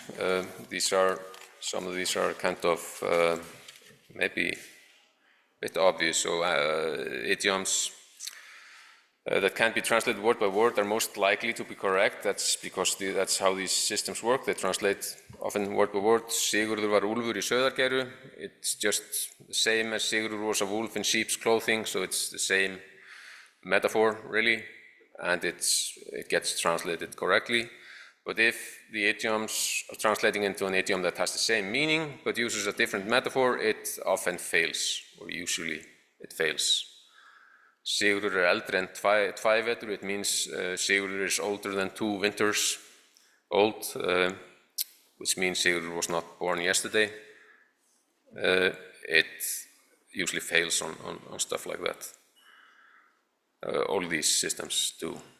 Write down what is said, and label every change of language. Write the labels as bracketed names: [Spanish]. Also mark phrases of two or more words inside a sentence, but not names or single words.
[English] Some of these are kind of maybe a bit obvious. So idioms that can't be translated word by word are most likely to be correct. That's because that's how these systems work. They translate often word by word. [Icelandic] Sigurður var úlfur í sauðargæru. [English] It's just the same as Sigurður was a wolf in sheep's clothing, so it's the same metaphor, really, and it gets translated correctly. But if the idioms are translating into an idiom that has the same meaning but uses a different metaphor, it often fails, or usually it fails. [Icelandic] Sigurður eldri en tvær vetur, [English] it means Sigurður is older than 2 winters old, which means Sigurður was not born yesterday. It usually fails on stuff like that. All these systems do.